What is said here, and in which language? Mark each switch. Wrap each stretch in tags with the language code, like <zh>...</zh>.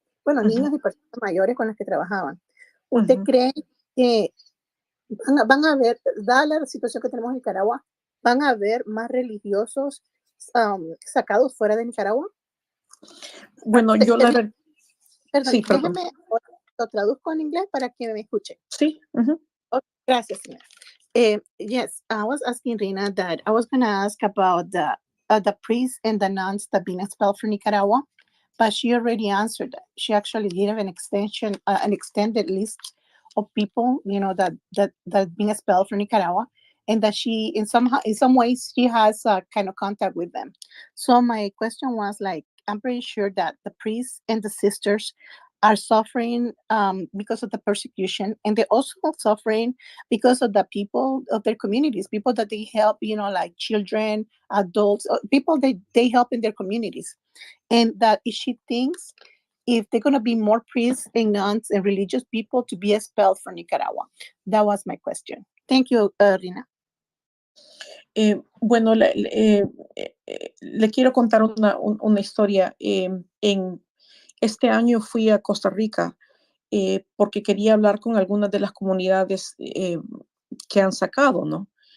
<es>Bueno, niños y personas mayores con los que trabajaban. ¿Usted cree que van a haber, dada la situación que tenemos en Nicaragua, van a haber más religiosos sacados fuera de Nicaragua? Bueno, yo Perdón, sí, perdón. déjeme, lo traduzco en inglés para que me escuche. Sí. Okay, gracias, señora.</es> <en>Yes, I was asking Rhina that I was going to ask about the priests and the nuns that have been expelled from Nicaragua, but she already answered that. She actually gave an extended list of people, that being expelled from Nicaragua, and that she, in some ways, she has kind of contact with them. So my question was like, I'm pretty sure that the priests and the sisters are suffering because of the persecution, and they're also suffering because of the people of their communities, people that they help, like children, adults, people that they help in their communities. And that if she thinks if they're going to be more priests and nuns and religious people to be expelled from Nicaragua. That was my question. Thank you, Rhina.</en> <es>Bueno, le quiero contar una historia. En este año fui a Costa Rica porque quería hablar con algunas de las comunidades que han sacado, ¿no?</es>